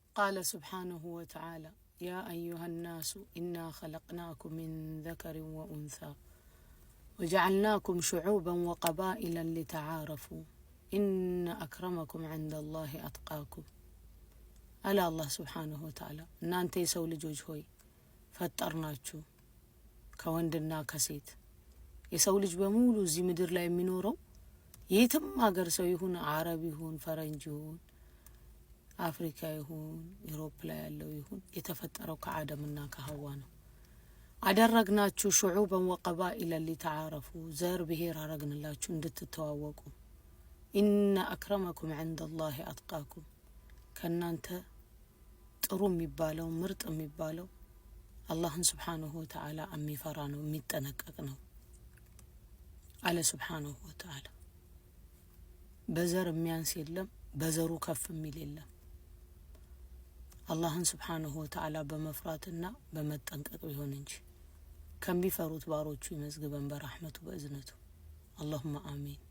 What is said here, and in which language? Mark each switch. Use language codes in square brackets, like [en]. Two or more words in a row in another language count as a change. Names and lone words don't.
[ar] قال سبحانه وتعالى يا أيها الناس إنا خلقناكم من ذكر وأنثى وجعلناكم شعوبا وقبائلا لتعارفوا إن أكرمكم عند الله أتقاكم ألا الله سبحانه وتعالى [am] እናንተ የሰው ልጆች ሆይ ፈጠርናችሁ ከወንድና ከሴት የሰው ልጅ በሙሉ እዚህ ምድር ላይ የሚኖረው የትም ሀገር ሰው ይሁን አረብ ይሁን ፈረንጅ ይሁን አፍሪካ ይሁን ዩሮፕ ላይ ያለው ይሁን የተፈጠረው ከአደምና ከሐዋ ነው አደረግናችሁ [ar] شعوبا وقبائلا لتعارفوا [am] ዘር ብሔር አረግንላችሁ እንድትተዋወቁ [ar] إن أكرمكم عند الله أتقاكم [am] ከናንተ ጥሩ የሚባለው ምርጥ የሚባለው አላህን [ar] سبحانه وتعالى [am] የሚፈራ ነው የሚጠነቀቅ ነው አለ [ar] سبحانه وتعالى [am] በዘር የሚያንስ የለም በዘሩ ከፍ የሚል የለም አላህን [ar] سبحانه وتعالى [am] በመፍራትና በመጠንቀቅ ይሆን እንጂ ከሚፈሩት ባሮቹ ይመዝግበን በረህመቱ በእዝነቱ [ar] اللهم آمين